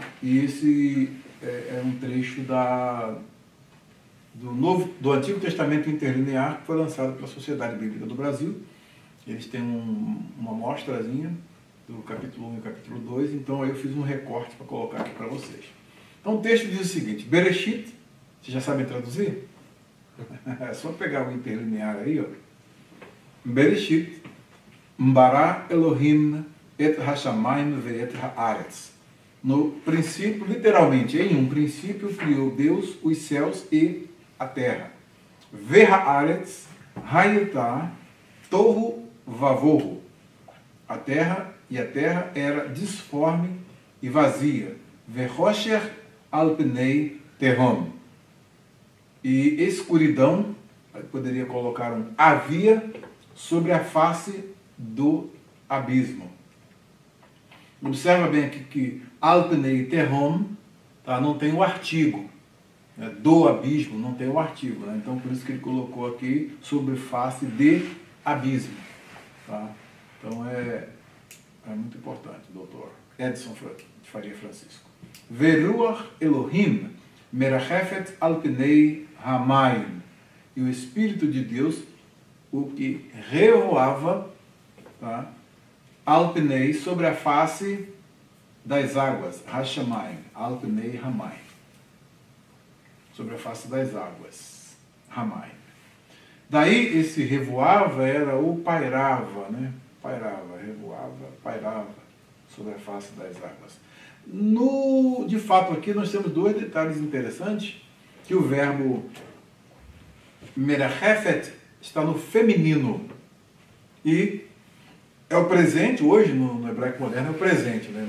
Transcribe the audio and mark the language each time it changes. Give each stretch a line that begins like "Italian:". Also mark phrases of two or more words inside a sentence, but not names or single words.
Portuguese: E esse é um trecho do Antigo Testamento interlinear que foi lançado pela Sociedade Bíblica do Brasil. Eles têm uma amostrazinha do capítulo 1 e capítulo 2, então aí eu fiz um recorte para colocar aqui para vocês. Então o texto diz o seguinte: Bereshit, vocês já sabem traduzir? É só pegar o interlinear aí, ó.
Hebrew: בראשית ברא אלהים את השמים ואת הארץ.
Portuguese: No princípio, literalmente, em um princípio, criou Deus os céus e a terra.
Hebrew: והארץ היתה תהו ובהו.
Portuguese: A terra era disforme e vazia.
Hebrew: וחשך על פני תהום.
Portuguese: E escuridão, poderia colocar havia sobre a face do abismo. Observa bem aqui que
Hebrew: על פני תהום,
Portuguese: tá, não tem o artigo, né, do abismo, não tem o artigo, né? Então por isso que ele colocou aqui sobre face de abismo. Tá? Então é muito importante, doutor Edson de Faria Francisco.
Hebrew: ורוח אלהים מרחפת על פני המים.
Portuguese: E o Espírito de Deus, o que revoava, tá,
Hebrew: על פני,
Portuguese: sobre a face das águas,
Hebrew: השמים על פני המים,
Portuguese: sobre a face das águas, hamayim. Daí esse revoava era o pairava, né? Pairava, revoava, pairava sobre a face das águas. De fato, aqui nós temos 2 detalhes interessantes, que o verbo merachefet está no feminino e é o presente, hoje no hebraico moderno é o presente, né?